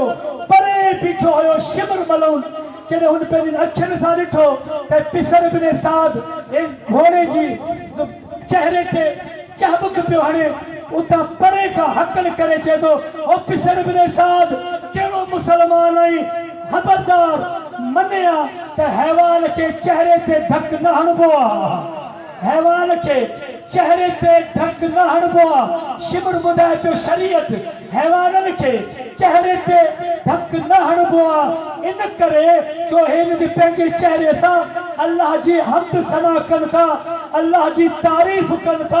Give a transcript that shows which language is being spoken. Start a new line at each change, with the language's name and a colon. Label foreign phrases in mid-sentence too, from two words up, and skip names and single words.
Sindhi: परे बीठो हुयो शिमर मलून। जॾहिं हुन पंहिंजी अखियुनि सां ॾिठो त पिसर इब्न साद घोड़े जी चेहरे ते चाबुक पियो हणे, उतां परे खां हकल करे चए थो, ओ पिसर इब्न साद कहिड़ो मुसलमान आई, खबरदार मनिया त हैवान के चेहरे ते धक न हणबो आहे, हैवान के चेहरे ते धक न हणबो आहे। शिमर ॿुधाए पियो शरीयत हैवाननि खे चेहरे ते धक न हणबो आहे। इन करे जो हिन जे पंहिंजे चेहरे सां अल्लाह जी हम्द सना कनि था, अल्लाह जी तारीफ़ कनि था।